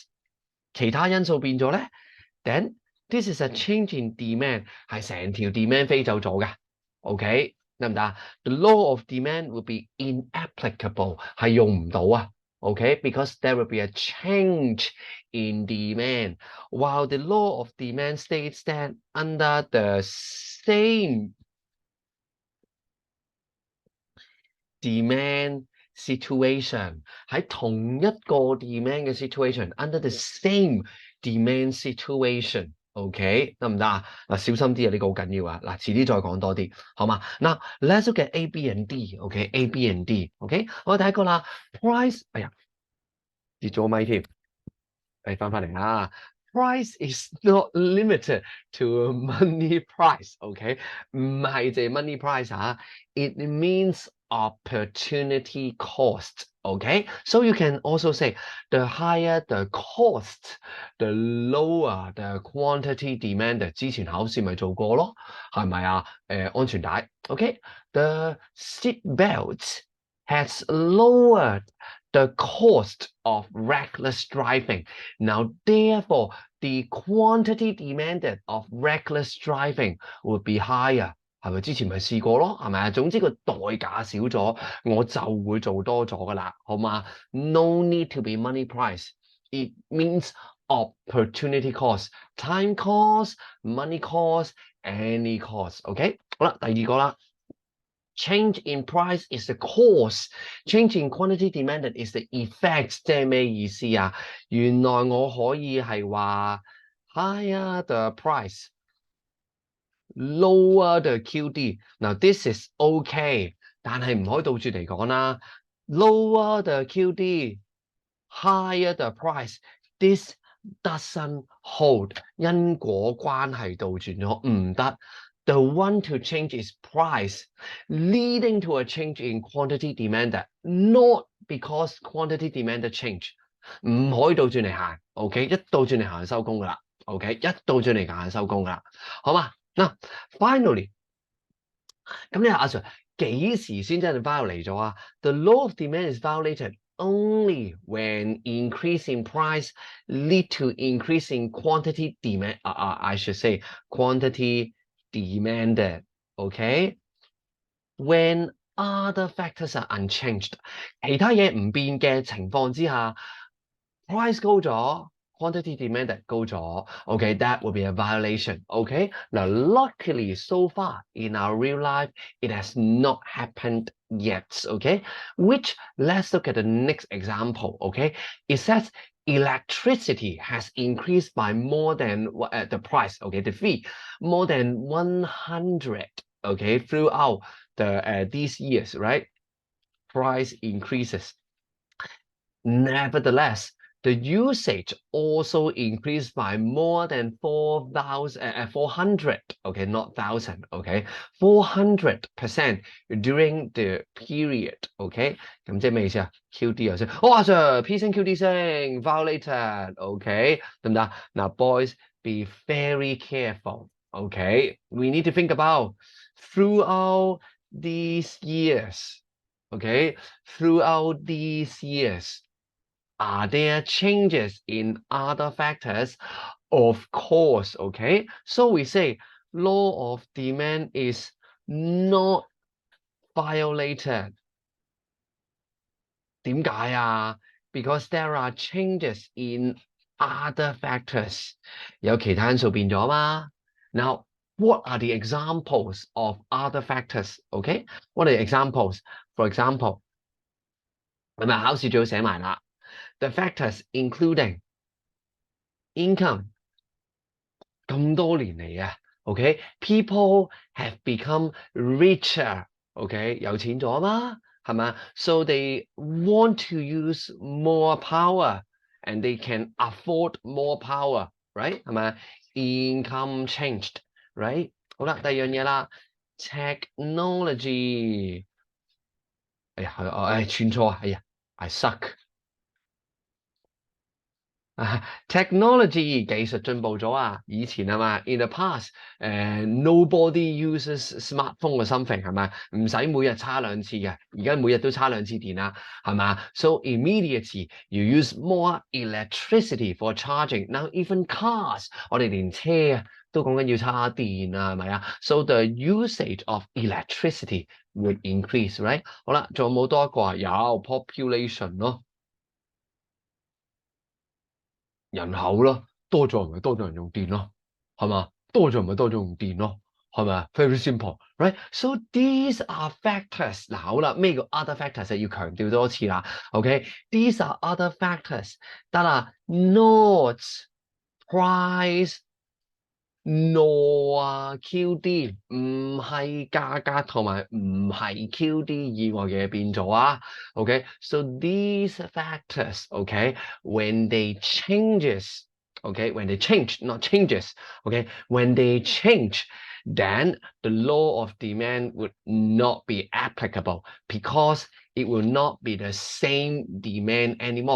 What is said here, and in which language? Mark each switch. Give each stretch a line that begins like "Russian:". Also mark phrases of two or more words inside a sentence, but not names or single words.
Cantonese: 其他因素變咗咧
English: then this is a change in demand，
Cantonese: 係成條 demand 飛走咗㗎。OK， 得唔得啊？
English: The law of demand will be inapplicable，
Cantonese: 係用唔到啊。
English: OK，because there will be a change in demand, while the law of demand states that under the same demand situation，
Cantonese: 喺同一個
English: demand 嘅 situation under the same demand situation。OK， 得唔得啊？
Cantonese: 嗱，小心啲啊，呢個好緊要啊！嗱，遲啲再講多啲，好嘛？嗱
English: ，let's look at A, B and D。OK，A, B and D。OK，
Cantonese: 我第一個啦
English: ，price，
Cantonese: 哎呀，跌咗咪添，翻嚟啦。
English: Price is not limited to money price. OK，
Cantonese: 唔係淨係
English: money price 啊，it means opportunity cost. Okay, so you can also say the higher the cost, the lower the quantity demanded。
Cantonese: 之前考試咪做過咯，係咪啊？
English: 安全帶。Okay, the seat belt has lowered the cost of reckless driving. Now, therefore, the quantity demanded of reckless driving would be higher.
Cantonese: 係咪之前咪試過咯？係咪啊？總之個代價少咗，我就會做多咗噶啦，好嘛 ？
English: No need to be money price. It means opportunity cost, time cost, money cost, any cost. OK，
Cantonese: 好啦，第二個啦。
English: Change in price is the cause. Change in quantity demanded is the effect.
Cantonese: 即係咩意思啊？原來我可以係話
English: higher the price, lower the QD. Now this is okay，
Cantonese: 但係唔可以倒轉嚟講啦。
English: Lower the QD, higher the price. This doesn't hold.
Cantonese: 因果關係倒轉咗唔得。
English: The one to change is price, leading to a change in quantity demanded, not because quantity demanded change.
Cantonese: 唔可以倒轉嚟行 ，OK？ 一倒轉嚟行就收工噶啦 ，OK？一倒轉嚟行就收工噶啦，好嘛？
English: 嗱 ，finally，
Cantonese: 咁你阿 Sir 幾時先真係 violate 咗啊
English: ？The law of demand is violated only when increase in price lead to increase in quantity demand. I should say quantity demanded. Okay. When other factors are unchanged，
Cantonese: 其他嘢唔變嘅情況之下
English: ，price 高咗。Quantity demanded 高咗 ，OK, that would be a violation. OK, now luckily so far in our real life it has not happened yet. OK, which let's look at the next example. OK, it says electricity has increased by more than the price. OK, the fee more than 100. OK, throughout these years, right? Price increases. Nevertheless, the usage also increased by more than 400, okay, not thousand, okay, 400% during the period,
Cantonese: okay， 咁即係咩意思啊 ？QD 又升，阿 Sir P 升 QD 升
English: violated, okay，
Cantonese: 得唔得？
English: 嗱 ，boys be very careful, okay， we need to think about throughout these years, okay, throughout these years. Are there changes in other factors? Of course, okay? So we say law of demand is not violated.
Cantonese: 點解啊？
English: Because there are changes in other factors.
Cantonese: 有其他因素變咗嘛？
English: Now, what are the examples of other factors? Okay? What are the examples? For example,
Cantonese: 係咪考試最好寫埋啦？
English: The factors including income
Cantonese: 咁多年嚟啊
English: ，OK， people have become richer，OK，
Cantonese: 有錢咗嘛，係嘛
English: ？So they want to use more power and they can afford more power，right？
Cantonese: 係咪 ？
English: Income changed，right？
Cantonese: 好啦，第二樣嘢啦 ，technology， 哎呀，串錯啊，哎呀 ，
English: I suck。
Cantonese: technology 技術進步咗啊！以前係嘛
English: ，in the past， nobody uses smartphone or something
Cantonese: 係咪？唔使每日叉兩次嘅，而家每日都叉兩次電啦，係嘛 ？
English: So immediately you use more electricity for charging. Now even cars，
Cantonese: 我哋連車啊都講緊要叉電啊，係咪啊 ？
English: So the usage of electricity would increase, right？
Cantonese: 好啦，仲有冇多一個啊？有 population 咯。人口咯，多咗咪多咗人用電咯，係嘛？多咗咪多咗用電咯，係咪啊 ？
English: Very simple, right? So these are factors。
Cantonese: 嗱，好啦，咩叫
English: other factors
Cantonese: 要強調多次啦。
English: OK，these are other factors that are not price nor QD，
Cantonese: 唔係價格同埋唔係 QD 以外嘅嘢變咗啊。
English: OK，so these factors, OK, when they changes, OK, when they change, not changes, OK, when they change, then the law of demand would not be applicable because it will not be the same demand anymore.